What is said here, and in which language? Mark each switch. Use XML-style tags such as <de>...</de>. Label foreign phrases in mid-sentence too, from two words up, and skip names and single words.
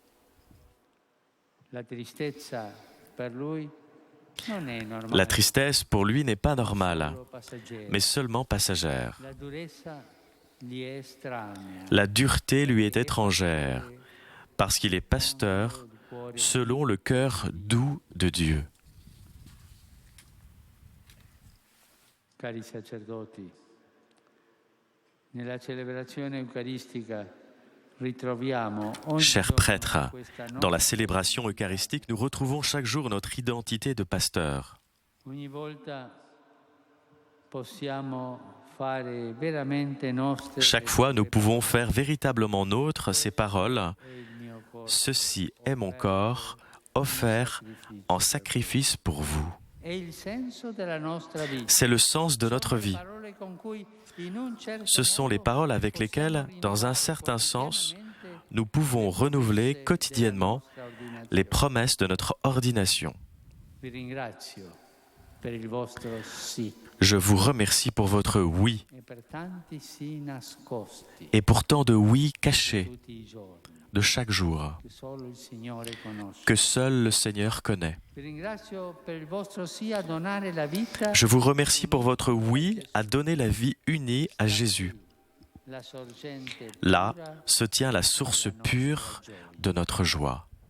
<fr>La tristesse pour lui n'est pas normale, mais seulement passagère. La dureté lui est étrangère, parce qu'il est pasteur selon le cœur doux de Dieu.</fr> <it>Cari sacerdoti, nella celebrazione eucaristica ritroviamo ogni</it> <fr>Chers prêtres,</fr> <it>giorno</it> <fr>dans la célébration eucharistique, nous retrouvons chaque jour notre identité de pasteur.</fr> <it>ogni volta possiamo fare veramente nostre</it> <fr>Chaque fois, nous pouvons faire véritablement nôtres ces paroles.</fr> <it>il mio corpo.</it> <fr>Ceci est mon corps, offert en sacrifice pour vous.</fr> <it>È il senso della nostra vita.</it> <fr>C'est le sens de notre vie.</fr> <it>Parole con cui in un certo</it> <fr>Ce sont les</fr> <it>modo</it> <fr>paroles avec lesquelles, dans un certain sens, nous pouvons renouveler quotidiennement les promesses de notre ordination.</fr> <it>vi ringrazio per il vostro sì</it> <fr>Je vous remercie pour votre oui</fr> <it>e per tanti sì nascosti</it> <fr>et pour tant de oui cachés</fr> <it>tutti i giorni</it> <fr>de chaque jour</fr> <it>che solo il Signore conosce.</it> <fr>que seul le Seigneur connaît.</fr> <it>Vi ringrazio per il vostro sì a donare la vita,</it> <fr>Je vous remercie pour votre oui à donner la vie unie à Jésus.</fr> <it>la sorgente</it> <fr>Là</fr> <it>pura</it> <fr>se tient la source pure de notre joie.</fr>